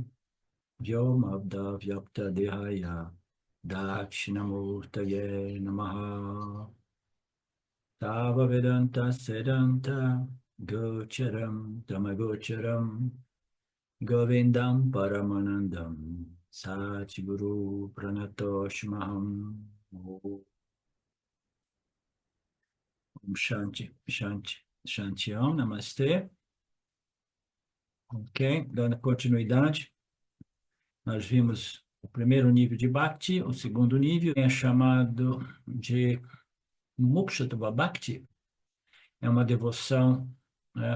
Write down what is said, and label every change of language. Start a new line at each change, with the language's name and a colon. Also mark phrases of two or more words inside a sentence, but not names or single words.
Sanskrit: Vyomabda Vyapta Dehaya Dakshinamurtaye Namaha Tava Vedanta Sedanta Gocharam Tamagocharam Govindam Paramanandam Satguru Pranatoshmaham Om Shanti, Shanti, Shanti Om,
Portuguese: Namastê. Ok, dando continuidade, nós vimos o primeiro nível de Bhakti, o segundo nível é chamado de Mukshatva Bhakti, é uma devoção, né?